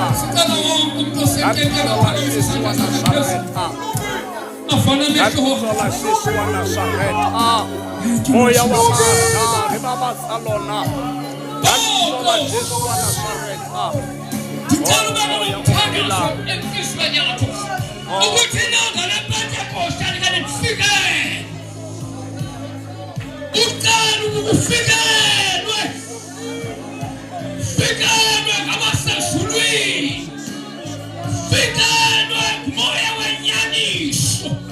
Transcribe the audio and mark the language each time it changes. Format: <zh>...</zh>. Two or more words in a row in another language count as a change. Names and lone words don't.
<st>Ka lebitso la Jesu wa Nazareta. Ka lebitso la Jesu wa Nazareta. Moya wa matla re babatsa lona. Ka lebitso la Jesu wa Nazareta. Moya o phelang.</st> <zu>Ukuthi ilanga lePentecost alike lifike. Ucala ukufikelwe. Fikelwe ngamasezulwini. Fikelwe kumoya wenyaniso.</zu>